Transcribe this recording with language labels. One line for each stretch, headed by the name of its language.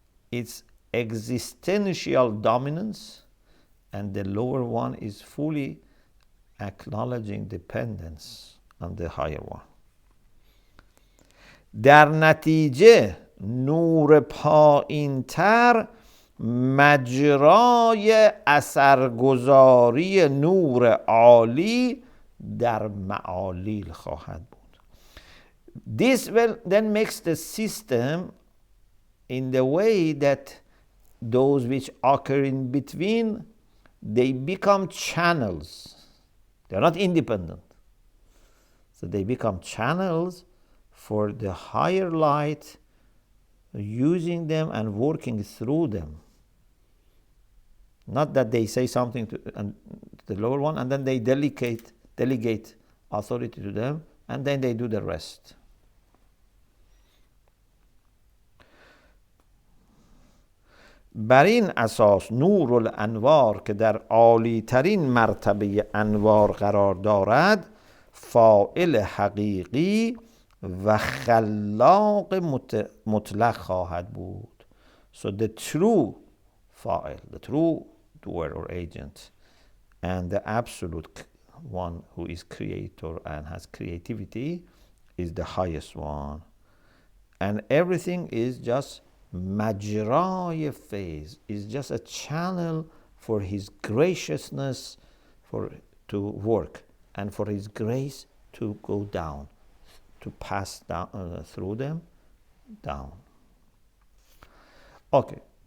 English: It's existential dominance, and the lower one is fully acknowledging dependence on the higher one.
Persian: در نتیجه نور پایین تر مجرای اثرگذاری نور عالی در معالیل خواهد بود.
English: This then makes the system in the way that those which occur in between, they become channels. They're not independent. So they become channels for the higher light using them and working through them. Not that they say something to the lower one and then they delegate authority to them and then they do the rest.
Persian: بر این اساس نور الانوار که در عالی ترین مرتبه انوار قرار دارد فاعل حقیقی و خلاق مطلق خواهد بود.
English: So the true fa'il, the true doer or agent, and the absolute one who is creator and has creativity is the highest one. And everything is just majraya phase, is just a channel for his graciousness to work and for his grace to go down, to pass down through them down. Okay.